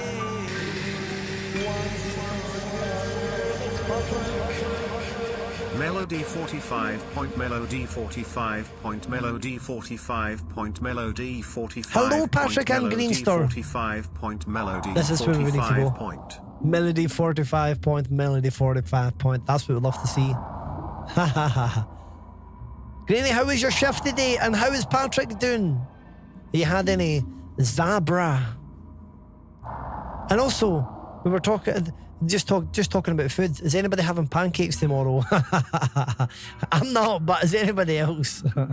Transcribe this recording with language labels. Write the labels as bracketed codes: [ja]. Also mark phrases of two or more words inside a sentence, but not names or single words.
[en] Melody 45 point melody 45 point melody 45 point melody 45. Hello, Patrick and Greenster. 45 point melody. This is where we need to go. Point. Melody 45 point, melody 45 point. That's what we'd love to see. Ha ha ha. Greeny, how was your shift today? And how is Patrick doing? Have you had any Zabra? And also, we were talking, just talking about food. Is anybody having pancakes tomorrow? I'm not, but is anybody else?